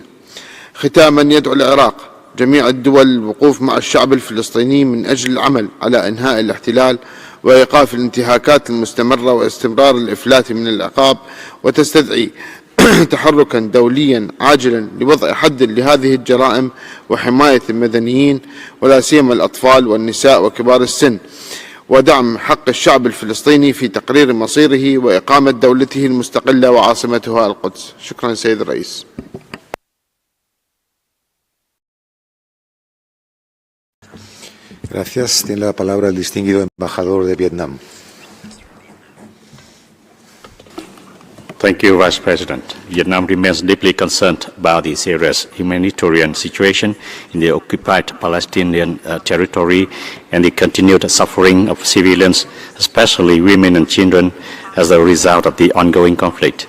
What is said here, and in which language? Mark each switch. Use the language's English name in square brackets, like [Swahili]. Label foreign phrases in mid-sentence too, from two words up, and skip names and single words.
[Arabic] ختاما، يدعو العراق جميع الدول للوقوف مع الشعب الفلسطيني من أجل العمل على إنهاء الاحتلال وإيقاف الانتهاكات المستمرة واستمرار الإفلات من العقاب، وتستدعي تحركا دوليا عاجلا لوضع حد لهذه الجرائم وحماية المدنيين ولا سيما الأطفال والنساء وكبار السن، ودعم حق الشعب الفلسطيني في تقرير مصيره وإقامة دولته المستقلة وعاصمتها القدس. شكرا سيد الرئيس. [Spanish] Gracias. Tiene la palabra el distinguido embajador de Vietnam. [English] Thank you, Vice President. Vietnam remains deeply concerned about the serious humanitarian situation in the occupied Palestinian territory and the continued suffering of civilians, especially women and children, as a result of the ongoing conflict.